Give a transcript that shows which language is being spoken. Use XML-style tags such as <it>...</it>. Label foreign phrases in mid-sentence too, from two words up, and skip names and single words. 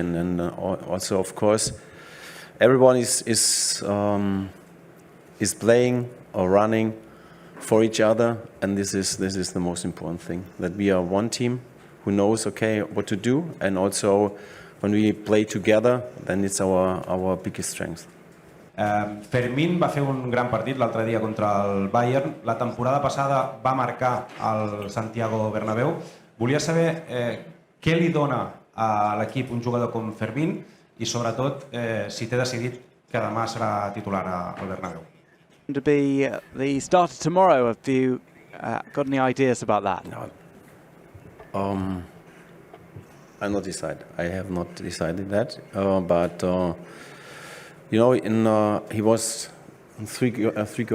<en>And also, of course, everyone is playing or running for each other, and this is the most important thing, that we are one team who knows what to do, and also when we play together, then it's our biggest strength.</en> <ca>Fermín va fer un gran partit l'altre dia contra el Bayern. La temporada passada va marcar al Santiago Bernabéu. Volia saber què li dona a l'equip un jugador com Fermín i sobretot si té decidit que demà serà titular al Bernabéu.</ca> <en>To be the starter tomorrow, have you got any ideas about that? No. I'm not decided. I have not decided that, but you know, he was in three goals.</en>